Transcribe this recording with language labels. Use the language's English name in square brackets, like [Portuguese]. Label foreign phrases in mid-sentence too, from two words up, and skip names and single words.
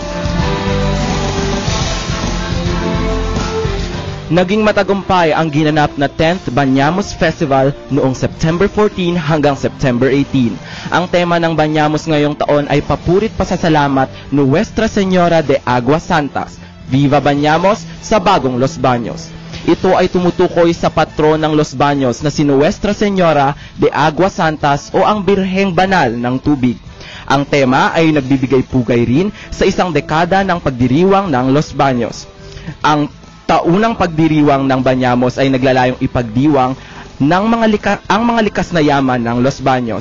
[Filipino] Naging matagumpay ang ginanap na 10th Banyamos Festival noong September 14 hanggang September 18. Ang tema ng Banyamos ngayong taon ay Papurit Pasasalamat Nuestra Señora de Aguas Santas, Viva Banyamos sa Bagong Los Baños. Ito ay tumutukoy sa patron ng Los Baños na si Nuestra Señora de Aguas Santas o ang Birheng Banal ng Tubig. Ang tema ay nagbibigay pugay rin sa isang dekada ng pagdiriwang ng Los Baños. Ang taunang pagdiriwang ng Banyamos ay naglalayong ipagdiwang ng ang mga likas na yaman ng Los Baños.